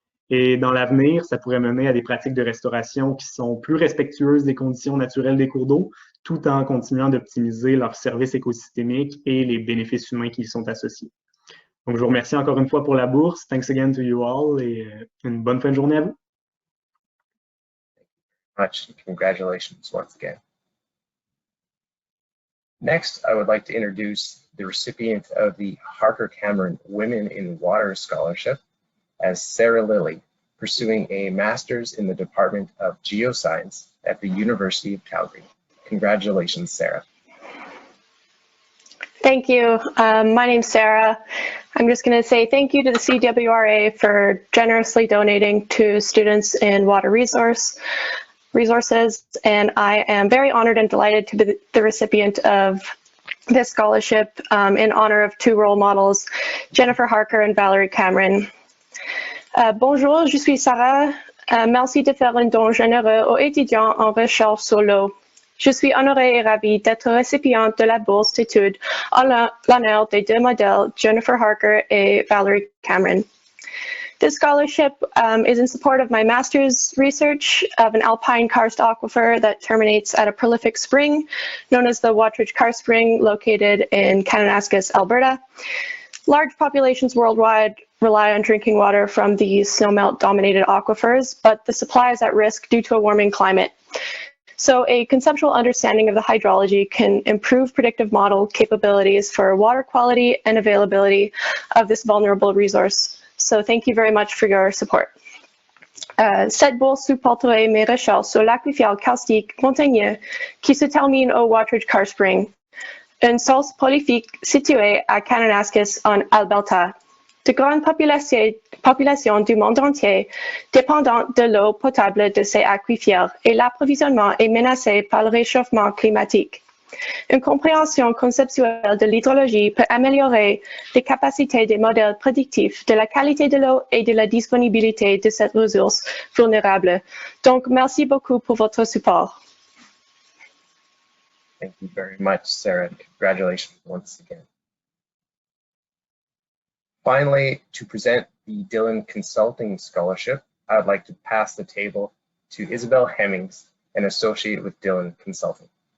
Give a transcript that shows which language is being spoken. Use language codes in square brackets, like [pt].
[fr] Et dans l'avenir, ça pourrait mener à des pratiques de restauration qui sont plus respectueuses des conditions naturelles des cours d'eau, tout en continuant d'optimiser leurs services écosystémiques et les bénéfices humains qui y sont associés. Donc, je vous remercie encore une fois pour la bourse. [en] Thanks again to you all [fr] et une bonne fin de journée à vous. [en] Much. Congratulations once again. Next, I would like to introduce the recipient of the Harker Cameron Women in Water Scholarship as Sarah Lilly, pursuing a master's in the Department of Geoscience at the University of Calgary. Congratulations, Sarah. Thank you. My name's Sarah. I'm just going to say thank you to the CWRA for generously donating to students in water resources, and I am very honored and delighted to be the recipient of this scholarship in honor of two role models, Jennifer Harker and Valerie Cameron. [fr] Bonjour, je suis Sarah. Merci de faire un don généreux aux étudiants en recherche sur l'eau. Je suis honorée et ravie d'être récipiente de la bourse d'études en l'honneur des deux modèles, Jennifer Harker et Valerie Cameron. [en] This scholarship is in support of my master's research of an alpine karst aquifer that terminates at a prolific spring known as the Wattridge Karst Spring, located in Kananaskis, Alberta. Large populations worldwide rely on drinking water from these snowmelt-dominated aquifers, but the supply is at risk due to a warming climate. So a conceptual understanding of the hydrology can improve predictive model capabilities for water quality and availability of this vulnerable resource. So thank you very much for your support. [fr] Cette bourse supporterait mes recherches sur l'aquifère karstique montagneux qui se termine au Wattridge Karst Spring, une source prolifique située à Kananaskis en Alberta. De grandes populations du monde entier dépendent de l'eau potable de ces aquifères et l'approvisionnement est menacé par le réchauffement climatique. Une compréhension conceptuelle de l'hydrologie peut améliorer les capacités des modèles prédictifs de la qualité de l'eau et de la disponibilité de cette ressource vulnérable. Donc, merci beaucoup pour votre support. [en] Thank you very much, Sarah, and congratulations once again. Finally, to present the Dillon Consulting Scholarship, I would like to pass the table to Isabel Hemmings, an associate with Dillon Consulting.